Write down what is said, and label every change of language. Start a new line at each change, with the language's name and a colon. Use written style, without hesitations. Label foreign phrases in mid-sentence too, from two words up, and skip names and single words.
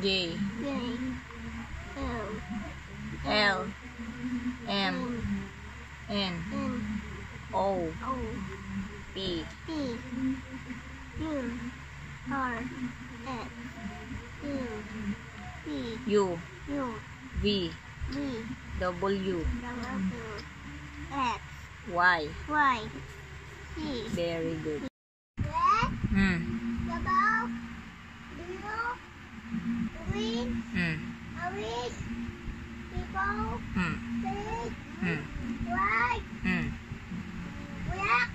English: J. L. L. M. N. N. O. O. P. P. U. R. S. U. P. U. U. V. V. W. W. X. Y. Y. C. Very good. Red. Mm. Yellow. Blue. Green. Mm. Orange. Purple. Mm. Pink. Mm. White. Mm. Black.